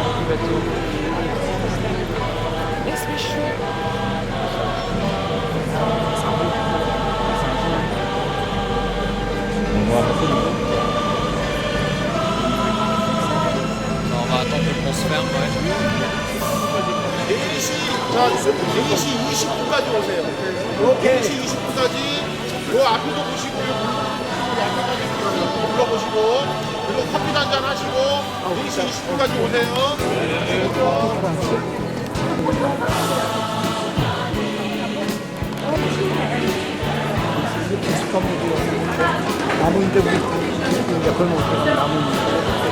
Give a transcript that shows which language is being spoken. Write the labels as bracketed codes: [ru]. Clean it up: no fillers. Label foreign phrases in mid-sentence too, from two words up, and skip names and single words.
[fr] On va attendre que le pont se ferme, ouais. [ko] 4시 20분까지 오세요. 4시 20분까지 그 앞에도 보시고 앞에까지 불러보시고 그리고 커피도 한잔 하시고 4시 20분까지 오세요. 나무인데 우리 이제 골목에서 나무인데